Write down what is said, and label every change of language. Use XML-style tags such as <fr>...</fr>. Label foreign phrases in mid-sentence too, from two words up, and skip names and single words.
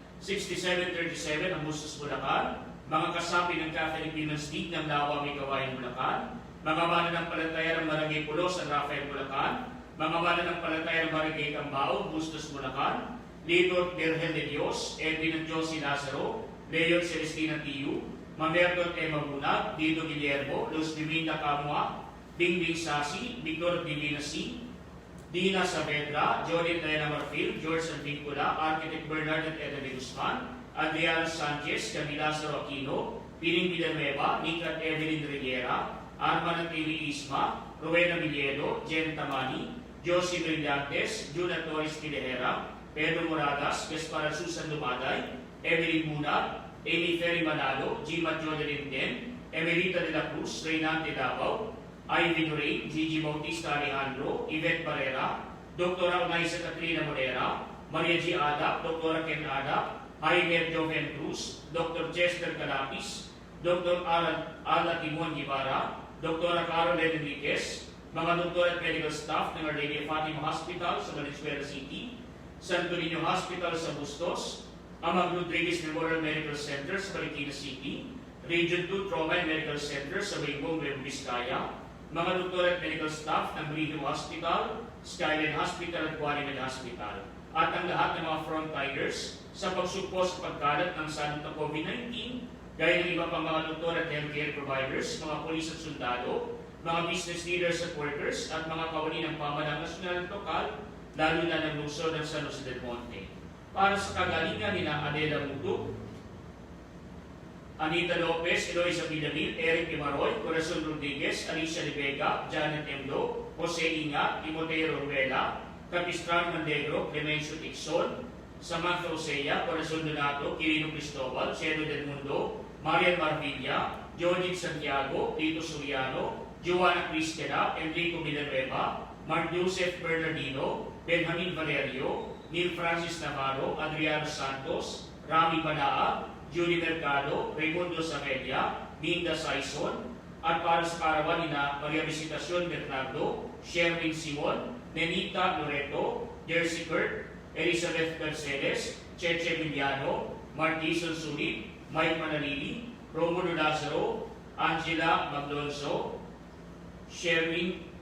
<tl>6737 ng Bustos, Bulacan, mga kasapi ng Catholic Women's League ng Lawa May Kawayan, Bulacan, mga mananampalataya ng Barangay Pulo, San Rafael, Bulacan, mga mananampalataya ng Barangay Cambao, Bustos, Bulacan, Lito Virgen de Dios, Edwin at Josie Lazaro, Leon Celestina Tiyu, Mamerto at Emma Bunag, Dito Guillermo, Luz Divina Camua, Bingbing Sasi, Victor Divina C, Dina Saavedra, Jolene Diana Marfil, George Antincula, Architect Bernard at Eda de Guzman, Adriano Sanchez, Camila Lazaro Aquino, Piling Villanueva, Nick at Evelyn Riviera, Arman at Amy Isma, Rowena Villedo, Jen Tamani, Josie Brillantes, Juna Torres Tilehera, Pedro Moragas, Gaspar Susan Dumaday, Evelyn Bunag, Amy Ferry Manalo, Gima Jodelin Den, Emelita de la Cruz, Reynante Davao, Ivy Nurin, Gigi Bautista Alejandro, Yvette Barrera, Dr. Unaisa Catrina Morera, Maria G. Adap, Dr. Ken Adap, Jaime Joven Cruz, Dr. Chester Calapis, Dr. Ala Timon Guevara, Dr. Carolyn Enriquez, mga doktor at</tl> <en>medical staff</en> <tl>ng Our Lady of Fatima Hospital sa Valenzuela City, Santo Niño Hospital sa Bustos, Amag Rodriguez Memorial Medical Center sa Valentina City, Region 2 Trauma and Medical Center sa Waybong, Nueva Vizcaya, mga doktor at</tl> <en>medical staff</en> <tl>ng Brilliant Hospital, Skyline Hospital at Guarimed Hospital, at ang lahat ng mga frontliners sa pagsugpo sa pagkalat ng sanot na COVID-19, gaya ng iba pang mga doktor at</tl> <en>healthcare providers,</en> <tl>mga polis at sundalo, mga</tl> <en>business leaders</en> <tl>at workers, at mga kawani ng pamahalaan nasyonal at lokal, lalo na ng lungsod ng San Jose del Monte. Para sa kagalingan ni Adela Mutu, Anita Lopez, Eloisa Villamil, Eric Imaroy, Corazon Rodriguez, Alicia De Vega, Janet Emdo, Jose Inga, Timoteo Ruela, Capistran Mandegro, Clemencio Tixon, Samantha Osea, Corazon Donato, Quirino Cristobal, Cielo del Mundo, Marian Marvilla, Georgine Santiago, Tito Suriano, Joanna Cristela, Enrico Villanueva, Mark Joseph Bernardino, Benjamin Valerio, Neil Francis Navarro, Adriano Santos, Rami Banaa, Julie Mercado, Raimundo Samedia, Minda Saison, at para sa karawan nina Maria Visitacion Bernardo, Sherwin Simon, Nenita Loreto, Jersey Kurt, Elizabeth Mercedes, Cheche Villano, Martison Sulit, Mike Manalili, Romulo Lazaro, Angela Maglonzo, Sherwin</tl>